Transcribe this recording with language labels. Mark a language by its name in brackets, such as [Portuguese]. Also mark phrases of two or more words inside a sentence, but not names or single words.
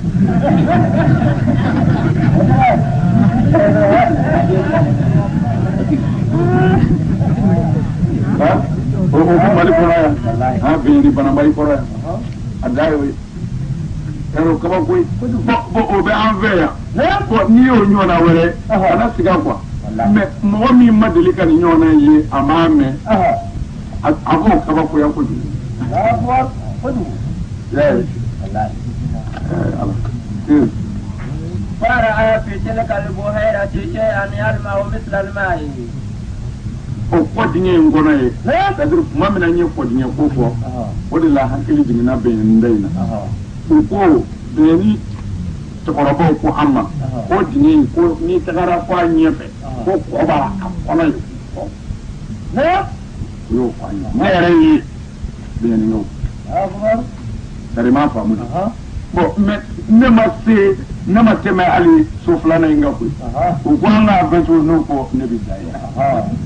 [Bambara] o ko mali kɔnɔ yan an bɛn ni bananbali kɔrɔ yan a da y'o ye o kabako ye bon o bɛ an fɛ yan bon n'i y'o ɲɔgɔnna wɛrɛ kana sigi [French] quoi mais [Bambara] mɔgɔ min ma deli ka nin ɲɔgɔnna ye a m'a mɛn a b'o kabakoya kojugu [Arabic] فرأى في تلك البحيرة شيئا يلمع مثل الماء [Bambara] o kɔ dingɛ in kɔnɔ ye c'est-à-dire tuma min na n ye kɔ dingɛ ko fɔ o de la hakili jiginna bɛnyɛni da in na u ko bɛnyɛni cɛkɔrɔbaw ko an ma ko dingɛ in ko n'i tagara fɔ a ɲɛfɛ ko kɔ b'a kɔnɔ ye yo fa ne yɛrɛ ye bɛn no sari ma faamu bon mais ne ma tɛmɛ hali so filanan in kan koyi u ko an k'a bɛɛ to n'o ko ne bɛ da ye